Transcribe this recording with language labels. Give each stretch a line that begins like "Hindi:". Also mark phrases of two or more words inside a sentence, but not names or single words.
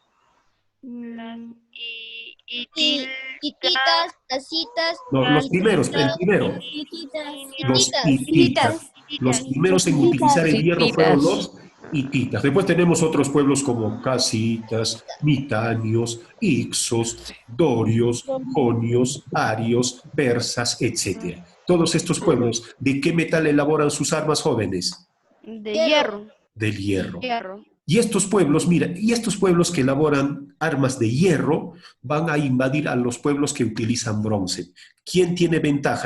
Spanish: Hititas, tacitas. No, los primeros, el primero. Los hititas. Los primeros en utilizar el hierro fueron los hititas. Después tenemos otros pueblos como casitas, mitanios, ixos, dorios, jonios, arios, persas, etc. Todos estos pueblos, ¿de qué metal elaboran sus armas, jóvenes? De hierro. Del hierro. Hierro. Y estos pueblos, mira, y estos pueblos que elaboran armas de hierro van a invadir a los pueblos que utilizan bronce. ¿Quién tiene ventaja?